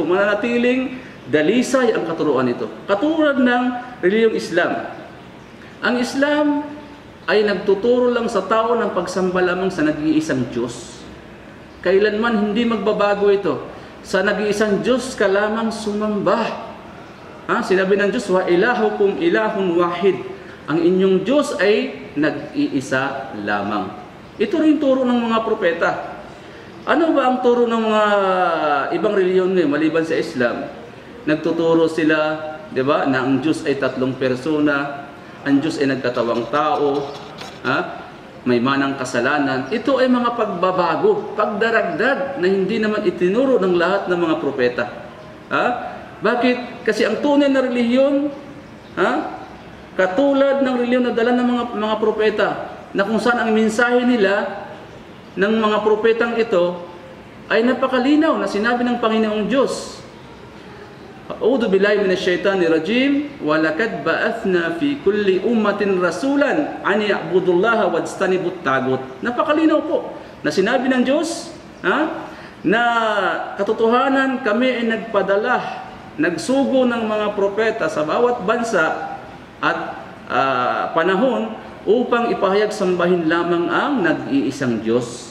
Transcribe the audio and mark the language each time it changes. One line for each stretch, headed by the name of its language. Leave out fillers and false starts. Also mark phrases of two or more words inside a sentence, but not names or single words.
Filipino: Mananatiling dalisay ang katuruan nito. Katulad ng relihiyong Islam. Ang Islam ay nagtuturo lang sa tao ng pagsamba lamang sa nag-iisang Diyos. Kailanman hindi magbabago ito. Sa nag-iisang Diyos ka lamang sumamba. Sinabi ng Diyos,
Arabic: وإلهكم إله واحد.
Filipino: Ang inyong Diyos ay nag-iisa lamang. Ito rin turo ng mga propeta. Ano ba ang turo ng mga ibang reliyon maliban sa Islam? Nagtuturo sila, di ba, na ang Diyos ay tatlong persona, ang Diyos ay nagkatawang tao, may manang kasalanan. Ito ay mga pagbabago, pagdaragdag na hindi naman itinuro ng lahat ng mga propeta. Bakit? Kasi ang tunay na relihiyon, katulad ng relihiyon na dala ng mga propeta, na kung saan ang mensahe nila ng mga propetang ito ay napakalinaw na sinabi ng Panginoong Diyos.
Arabic: أعوذ بالله من الشيطان الرجيم ولقد بعثنا في كل أمة رسولا أن اعبدوا الله واجتنبوا الطاغوت.
Filipino: Napakalinaw po na sinabi ng Diyos na katotohanan kami ay nagpadala, nagsugo ng mga propeta sa bawat bansa at panahon upang ipahayag sambahin lamang ang nag-iisang Diyos.